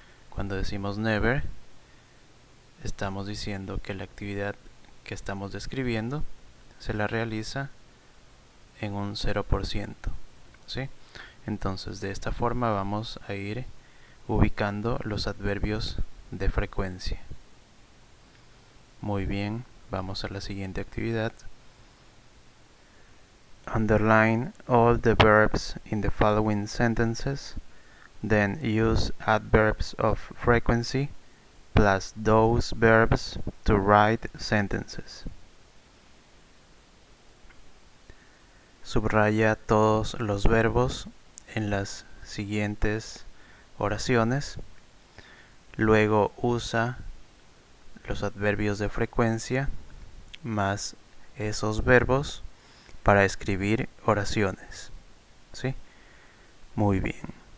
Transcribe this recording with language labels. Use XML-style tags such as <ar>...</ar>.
<es>Cuando decimos never, estamos diciendo que la actividad que estamos describiendo se la realiza en un 0%, ¿sí? Entonces, de esta forma vamos a ir ubicando los adverbios de frecuencia. Muy bien, vamos a la siguiente actividad.</es> <en>Underline all the verbs in the following sentences, then use adverbs of frequency plus those verbs to write sentences.</en> <es>Subraya todos los verbos en las siguientes oraciones. Luego usa los adverbios de frecuencia más esos verbos para escribir oraciones, ¿sí? Muy bien.</es>